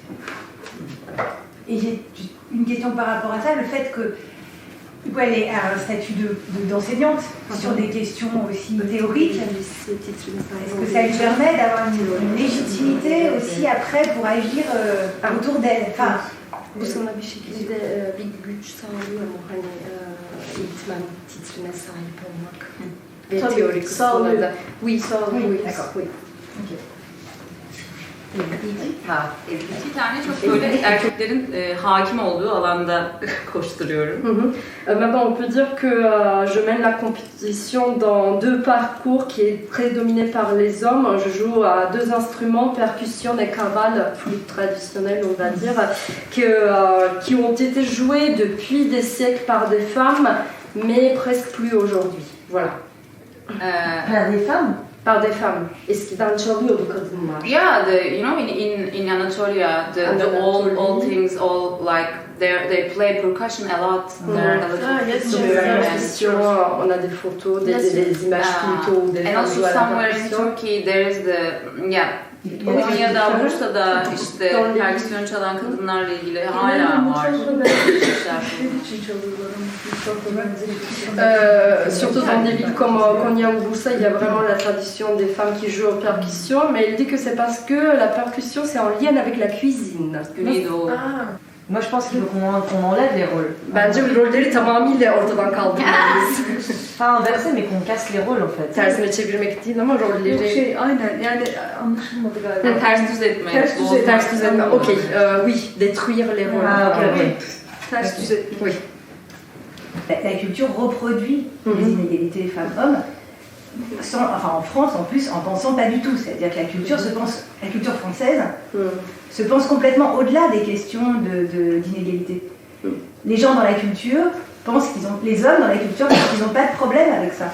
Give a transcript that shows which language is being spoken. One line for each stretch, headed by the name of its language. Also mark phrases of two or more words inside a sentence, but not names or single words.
French: Voilà. Et j'ai une question par rapport à ça, le fait que elle est à un statut d'enseignante sur des questions aussi théoriques. Est-ce que ça lui permet d'avoir une légitimité aussi après pour agir autour d'elle? Enfin,
Turkish: Bu sana bir şekilde bir güç sağlıyor mu hani eğitmen titrine sahip olmak ve Tabii, teorik sağlıyor. kısmında. Oui, sağlıyor.
French: Oui, Oui, d'accord. oui.
Turkish: İki tane çok böyle erkeklerin hakim olduğu alanda koşturuyorum.
French: Maintenant, on peut dire que je mène la compétition dans deux parcours qui est très dominé par les hommes. Je joue à deux instruments, percussion et cavale, flûte traditionnelle, on va dire, qui ont été joués depuis des siècles par des femmes, mais presque plus aujourd'hui. Voilà. Par des femmes? Par des femmes.
Turkish: Eskiden çalıyordu kadınlar.
English: Yeah, in Anatolia, the all things, all like they play percussion a lot. They're a little
French: On a des photos, des images plutôt des
English: and
French: femmes
English: also
French: jouant à la
English: somewhere in
French: percussion.
English: Turkey there is
Turkish: Konya'da, Bursa'da işte perküsyon çalan kadınlarla ilgili hala var.
French: Surtout dans des villes comme Konya ou Bursa, il y a vraiment la tradition des femmes qui jouent aux percussions, mais elle dit que c'est parce que la percussion c'est en lien avec la cuisine. Moi je pense qu'il faut qu'on enlève les rôles.
Turkish: Bence rolleri tamamıyla ortadan kaldırmalıyız.
French: Pas inverser mais qu'on casse les rôles en fait.
Turkish: Tersine çevirmek değil ama rolleri... Aynen yani anlaşılmadı galiba. Ters düz etme. Ters düz etme.
French: Ok, oui, détruire les rôles. Ah ok.
Turkish: Ters düz etmek.
French: Oui. La culture reproduit les inégalités femmes-hommes, en France en plus, en pensant pas du tout. C'est-à-dire que la culture française se pense complètement au-delà des questions d'inégalité. Les gens dans la culture pensent les hommes dans la culture pensent qu'ils n'ont pas de problème avec ça.